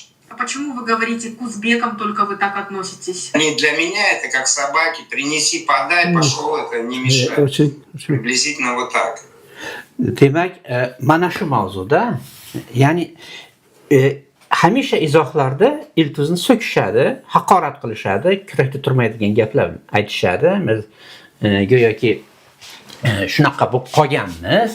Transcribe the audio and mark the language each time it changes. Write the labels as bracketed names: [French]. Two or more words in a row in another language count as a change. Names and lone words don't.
[Russian] А почему вы говорите к узбекам только вы так относитесь? Они для меня это как собаки, принеси, подай, пошел, это не мешает. Очень. Приблизительно вот так. [Uzbek] demak, mana shu mavzuda, ya'ni hamisha izohlarda Iltuzni so'kishadi, haqorat qilishadi, kurakda turmaydigan gaplar aytishadi. Biz go'yoki shunaqa bo'lib qolganmiz.